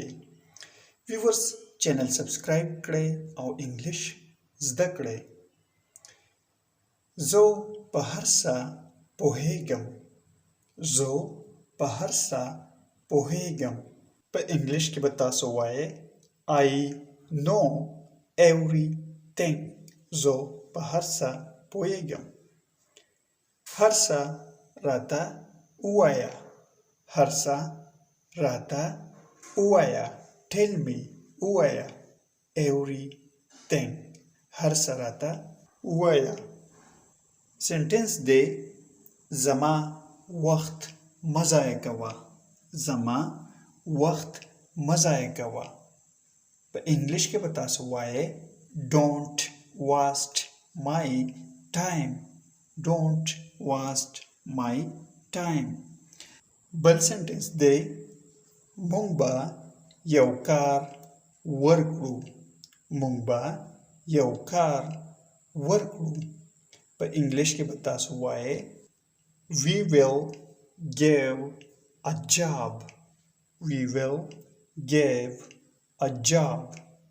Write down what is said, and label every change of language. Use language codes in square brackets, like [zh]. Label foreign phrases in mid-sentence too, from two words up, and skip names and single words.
[ps] ویورز [en] channel subscribe [ps] کړئ او انګلیش زده کړئ. زه په هر څه پوهیږم. زه په هر څه پوهیږم. په انګلیش کې به تاسو وایئ [en] I know everything. [ps] زه په هر څه پوهیږم. هر څه راته ووایه. هر څه راته ووایه. [en] Tell me ووایه. Everything. [ps] هر څه راته ووایه. سنټنس دی زما وخت مه ضایع کوه. زما وخت مه ضایع کوه. په انګلیش کې به تاسو وایئ [en] Don't waste my time. Don't waste my time. [ps] بل سنټنس دی مونږ به یو کار ورکړو. مونږ به یو کار ورکړو. په انګلیش کې به تاسو وایئ [en] We will give a job. We will give a job.